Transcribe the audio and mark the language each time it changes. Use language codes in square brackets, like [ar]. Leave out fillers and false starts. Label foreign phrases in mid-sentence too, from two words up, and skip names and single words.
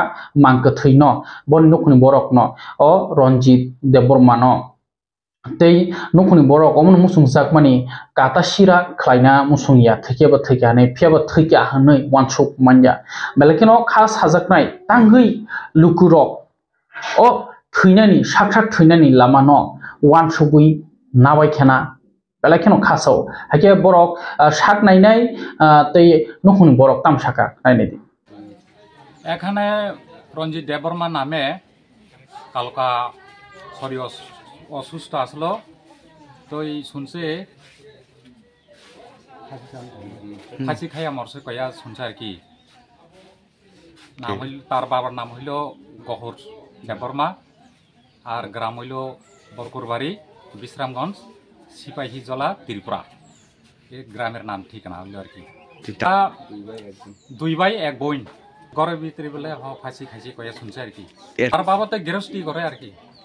[trp] mangkathai no bon nukuni borok no o Ronjit Deborma no tei nukuni borok omun musung jakmani kata sira khlaina musung ya thikeba thikane phiaba thikya hanai wansuk manja belakino khas hajaknai tangui lukurok o thuinani saksak thuinani lama no wansugui nabai khena belakino khaso hake borok sak nainai tei nukuni borok tamsaka nainai [bn] এখানে রঞ্জিত দেববর্মা নামে কালকা শরীর অসুস্থ আসলো তো শুনছে ফাঁসি খাইয়া মরছে কয়া শুনছে আর কি নাম হইল তার বাবার নাম হইল গহর দেববর্মা আর গ্রাম হইল বরকুরবাড়ি বিশ্রামগঞ্জ সিপাহীজলা ত্রিপুরা এই গ্রামের নাম ঠিকানা হইল আর কি দুই ভাই এক বোন ঘরের ভিতরে বলে ফাঁসি খাইছি কয়া শুনছে আর কি আর বাবা তো গৃহস্থী করে আর কি